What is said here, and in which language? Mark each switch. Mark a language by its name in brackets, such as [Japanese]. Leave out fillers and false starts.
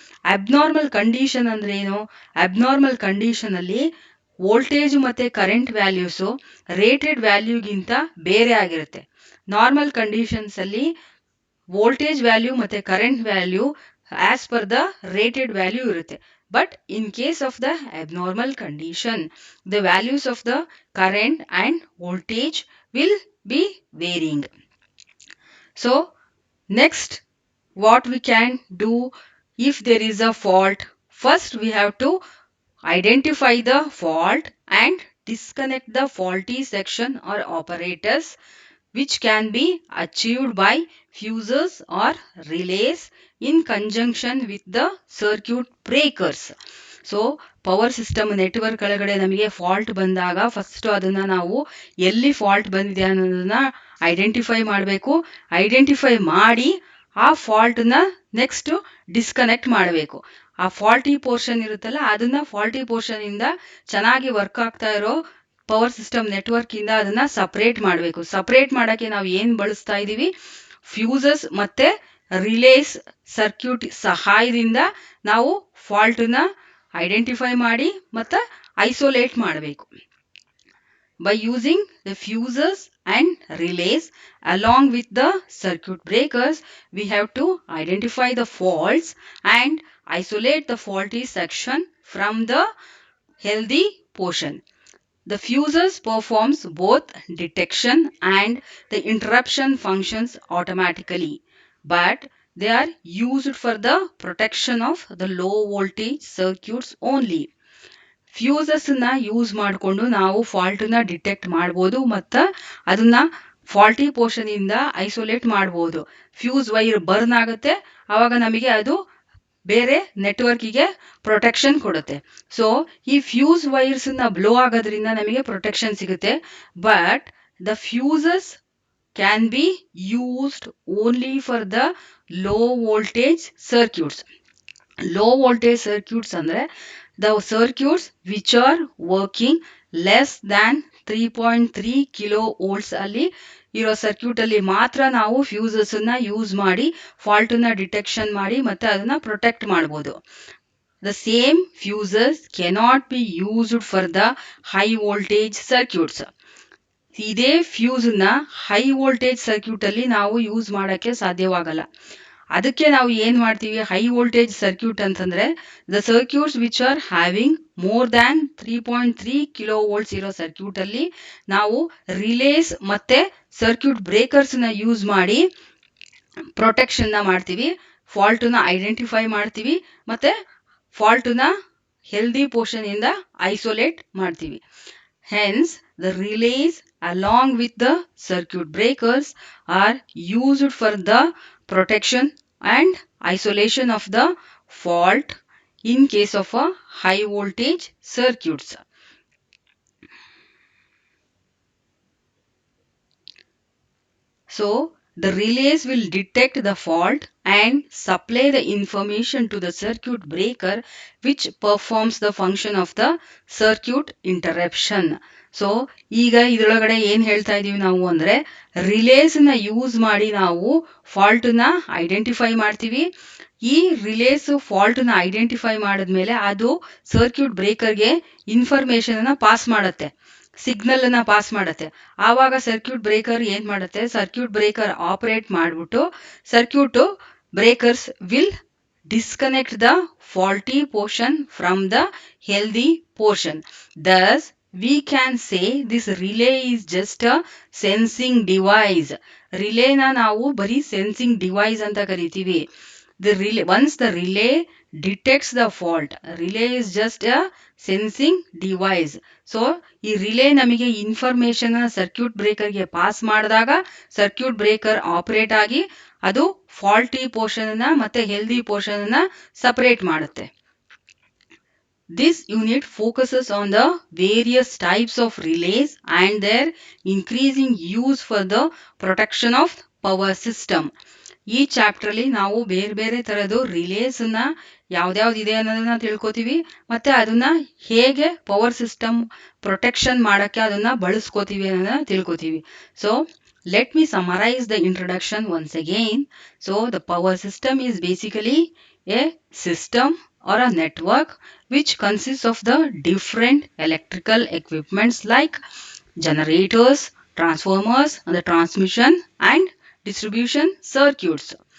[Kannada] Abnormal condition ಅಂದ್ರೆ ಏನು? Abnormal condition ಅಲ್ಲಿ ವೋಲ್ಟೇಜ್ ಮತ್ತೆ ಕರೆಂಟ್ ವ್ಯಾಲ್ಯೂಸು ರೇಟೆಡ್ ವ್ಯಾಲ್ಯೂಗಿಂತ ಬೇರೆ ಆಗಿರುತ್ತೆ. ನಾರ್ಮಲ್ ಕಂಡೀಷನ್ಸ್ ಅಲ್ಲಿ ವೋಲ್ಟೇಜ್ ವ್ಯಾಲ್ಯೂ ಮತ್ತೆ current value as per the rated value ಇರುತ್ತೆ. [English] But in case of the abnormal condition, the values of the current and voltage will be varying. So, next, what we can do if there is a fault? First, we have to identify the fault and disconnect the faulty section or operators, which can be achieved by fuses or relays in conjunction with the circuit breakers. [Kannada] So power system network ಒಳಗಡೆ ನಮಗೆ fault ಬಂದಾಗ first ಅದನ್ನ ನಾವು ಎಲ್ಲಿ fault ಬಂದಿದೆ ಅನ್ನೋದನ್ನ identify ಮಾಡಬೇಕು. Identify ಮಾಡಿ ಆ ಫಾಲ್ಟ್ನ ನೆಕ್ಸ್ಟ್ ಡಿಸ್ಕನೆಕ್ಟ್ ಮಾಡಬೇಕು. ಆ ಫಾಲ್ಟಿ ಪೋರ್ಷನ್ ಇರುತ್ತಲ್ಲ ಅದನ್ನ ಫಾಲ್ಟಿ ಪೋರ್ಷನ್ ಇಂದ ಚೆನ್ನಾಗಿ ವರ್ಕ್ ಆಗ್ತಾ ಇರೋ ಪವರ್ ಸಿಸ್ಟಮ್ ನೆಟ್ವರ್ಕ್ ಇಂದ ಅದನ್ನ ಸಪರೇಟ್ ಮಾಡಬೇಕು. ಸಪರೇಟ್ ಮಾಡಕ್ಕೆ ನಾವು ಏನ್ ಬಳಸ್ತಾ ಇದೀವಿ? ಫ್ಯೂಸಸ್ ಮತ್ತೆ ರಿಲೇಸ್ ಸರ್ಕ್ಯೂಟ್ ಸಹಾಯದಿಂದ ನಾವು ಫಾಲ್ಟ್ನ ಐಡೆಂಟಿಫೈ ಮಾಡಿ ಮತ್ತೆ ಐಸೋಲೇಟ್ ಮಾಡಬೇಕು. [English] By using the fuses and relays along with the circuit breakers, we have to identify the faults and isolate the faulty section from the healthy portion. The fuses performs both detection and the interruption functions automatically, but they are used for the protection of the low voltage circuits only. [Kannada] Fuses ನ use ಮಾಡಿಕೊಂಡು ನಾವು fault ನ detect ಮಾಡಬಹುದು ಮತ್ತು ಅದನ್ನ faulty portion ಇಂದ isolate ಮಾಡಬಹುದು. Fuse wire burn ಆಗುತ್ತೆ, ಅವಾಗ ನಮಗೆ ಅದು ಬೇರೆ ನೆಟ್ವರ್ಕಿಗೆ ಪ್ರೊಟೆಕ್ಷನ್ ಕೊಡುತ್ತೆ. ಸೊ ಈ ಫ್ಯೂಸ್ ವೈರ್ಸ್ ನ ಬ್ಲೋ ಆಗೋದ್ರಿಂದ ನಮಗೆ ಪ್ರೊಟೆಕ್ಷನ್ ಸಿಗುತ್ತೆ. [English] But the fuses can be used only for the low voltage circuits. [Kannada] Low voltage circuits ಅಂದ್ರೆ [English] the circuits which are working less than [Kannada] 3.3 kilo volts ಅಲ್ಲಿ ಇರೋ ಸರ್ಕ್ಯೂಟ್ ಅಲ್ಲಿ ಮಾತ್ರ ನಾವು ಫ್ಯೂಸಸ್ ನ ಯೂಸ್ ಮಾಡಿ ಫಾಲ್ಟ್ ನ ಡಿಟೆಕ್ಷನ್ ಮಾಡಿ ಮತ್ತೆ ಅದನ್ನ ಪ್ರೊಟೆಕ್ಟ್ ಮಾಡಬಹುದು. [English] The same fuses cannot be used for the high voltage circuits. [Kannada] ಇದೇ ಫ್ಯೂಸ್ ನ ಹೈ ವೋಲ್ಟೇಜ್ ಸರ್ಕ್ಯೂಟ್ ಅಲ್ಲಿ ನಾವು ಯೂಸ್ ಮಾಡಕ್ಕೆ ಸಾಧ್ಯವಾಗಲ್ಲ. ಅದಕ್ಕೆ ನಾವು ಏನ್ ಮಾಡ್ತೀವಿ, ಹೈ ವೋಲ್ಟೇಜ್ ಸರ್ಕ್ಯೂಟ್ ಅಂತಂದ್ರೆ [English] the circuits which are having more than [Kannada] 3.3 kilo volts ಇರೋ ಸರ್ಕ್ಯೂಟ್ ಅಲ್ಲಿ ನಾವು ರಿಲೇಸ್ ಮತ್ತೆ ಸರ್ಕ್ಯೂಟ್ ಬ್ರೇಕರ್ಸ್ ನ ಯೂಸ್ ಮಾಡಿ ಪ್ರೊಟೆಕ್ಷನ್ ನ ಮಾಡ್ತೀವಿ, ಫಾಲ್ಟ್ ನ ಐಡೆಂಟಿಫೈ ಮಾಡ್ತೀವಿ ಮತ್ತೆ ಫಾಲ್ಟ್ ನ ಹೆಲ್ದಿ ಪೋರ್ಷನ್ ಇಂದ ಐಸೋಲೇಟ್ ಮಾಡ್ತೀವಿ. [English] Hence, the relays along with the circuit breakers are used for the protection and isolation of the fault in case of a high voltage circuits. So, the relays will detect the fault and supply the information to the circuit breaker which performs the function of the circuit interruption. [Kannada] So ಈಗ ಇದರೊಳಗಡೆ ಏನ್ ಹೇಳ್ತಾ ಇದೀವಿ ನಾವು ಅಂದ್ರೆ relies ನ use ಮಾಡಿ ನಾವು ಫಾಲ್ಟ್ ನ ಐಡೆಂಟಿಫೈ ಮಾಡ್ತೀವಿ. ಈ ರಿಲೇಸ್ ಫಾಲ್ಟ್ ನ ಐಡೆಂಟಿಫೈ ಮಾಡಿದ್ಮೇಲೆ ಅದು ಸರ್ಕ್ಯೂಟ್ ಬ್ರೇಕರ್ಗೆ ಇನ್ಫಾರ್ಮೇಶನ್ ಅನ್ನ ಪಾಸ್ ಮಾಡುತ್ತೆ, ಸಿಗ್ನಲ್ ಅನ್ನ ಪಾಸ್ ಮಾಡುತ್ತೆ. ಆವಾಗ ಸರ್ಕ್ಯೂಟ್ ಬ್ರೇಕರ್ ಏನ್ ಮಾಡುತ್ತೆ, ಸರ್ಕ್ಯೂಟ್ ಬ್ರೇಕರ್ ಆಪರೇಟ್ ಮಾಡ್ಬಿಟ್ಟು [English] Circuit breakers will disconnect the faulty portion from the healthy portion. Thus, we can say this relay is just a sensing device. [Kannada] Relay na ನಾವು ಬರೀ sensing device ಅಂತ ಕರಿತೀವಿ. [English] The relay, once the relay detects the fault, relay is just a sensing device. [Kannada] So ಈ relay ನಮಗೆ information circuit ಬ್ರೇಕರ್ಗೆ pass ಮಾಡಿದಾಗ circuit breaker operate ಆಗಿ ಅದು faulty portion ಅನ್ನ ಮತ್ತೆ ಹೆಲ್ದಿ ಪೋರ್ಷನ್ ಅನ್ನ ಸಪರೇಟ್ ಮಾಡುತ್ತೆ. [English] This unit focuses on the various types of relays and their increasing use for the protection of power system. [Kannada] ಈ chapter ಅಲ್ಲಿ ನಾವು ಬೇರೆ ಬೇರೆ ತರದ್ದು ರಿಲೇಸ್ ನ ಯಾವ್ದ್ಯಾವ್ದು ಇದೆ ಅನ್ನೋದನ್ನ ತಿಳ್ಕೊತೀವಿ ಮತ್ತೆ ಅದನ್ನ ಹೇಗೆ ಪವರ್ ಸಿಸ್ಟಮ್ ಪ್ರೊಟೆಕ್ಷನ್ ಮಾಡಕ್ಕೆ ಅದನ್ನ ಬಳಸ್ಕೋತೀವಿ ಅನ್ನೋದನ್ನ ತಿಳ್ಕೊತೀವಿ. [English] So let me summarize the introduction once again. So the power system is basically a system or a network which consists of the different electrical equipments like generators, transformers, and the transmission and distribution circuits.